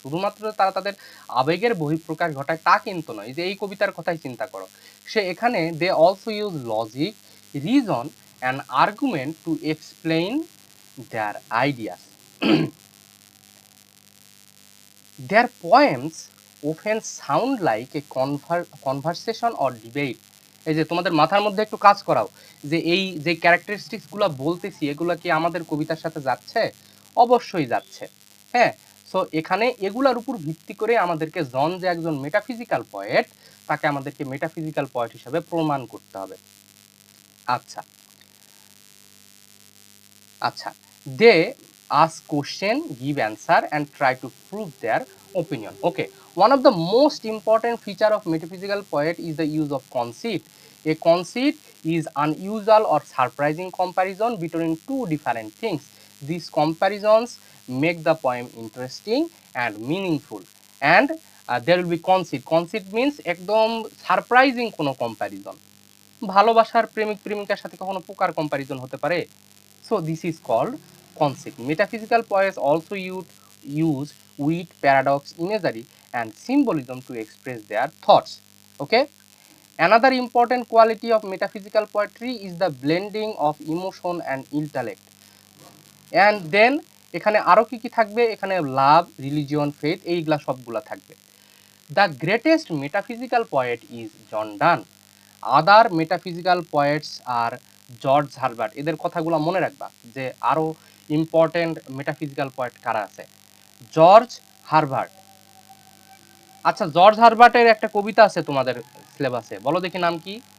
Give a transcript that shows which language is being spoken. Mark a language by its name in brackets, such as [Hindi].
[Bangla] শুধুমাত্র তারা তাদের আবেগের বহিঃপ্রকাশ ঘটায় তা কিন্তু নয়। যে এই কবিতার কথাই চিন্তা করো, সে এখানে [English] They also use logic, reason and argument to explain their ideas. Their poems often sound like a conversation or debate। [Bangla] এই যে তোমাদের মাথার মধ্যে একটু কাজ করাও যে এই যে ক্যারেক্টারিস্টিক্সগুলো বলতেছি এগুলো কি আমাদের কবিতার সাথে যাচ্ছে? অবশ্যই যাচ্ছে। হ্যাঁ, সো এখানে এগুলার উপর ভিত্তি করে আমাদেরকে জন যে একজন মেটাফিজিক্যাল পয়েট, তাকে আমাদেরকে মেটাফিজিক্যাল পয়েট হিসেবে প্রমাণ করতে হবে। [English] আচ্ছা আচ্ছা, they ask question, give answer and try to prove their opinion. Okay, one of the most important feature of metaphysical poet is the use of conceit. A conceit is unusual or surprising comparison between two different things. These comparisons make the poem interesting and meaningful, and there will be conceit. Conceit means [Bangla] একদম surprising কোনো comparison. ভালোবাসার প্রেমিক প্রেমিকার সাথে কখনো পোকার comparison হতে পারে? [English] So this is called conceit. Metaphysical poets also use wit, paradox, imagery and symbolism to express their thoughts. Okay, another important quality of metaphysical poetry is the blending of emotion and intellect. And then [Bangla] এখানে আরো কি কি থাকবে? এখানে লাভ, religion, faith, এইগুলা সবগুলা থাকবে। [English] The greatest metaphysical poet is John Donne. Other metaphysical poets are George Herbert. [Bangla] এদের কথাগুলো মনে রাখবা যে আরো ইম্পর্টেন্ট মেটাফিজিক্যাল পয়েন্ট কারা আছে। George Herbert. আচ্ছা, জর্জ হারবার্টের একটা কবিতা আছে তোমাদের সিলেবাসে, বলো দেখি নাম কি?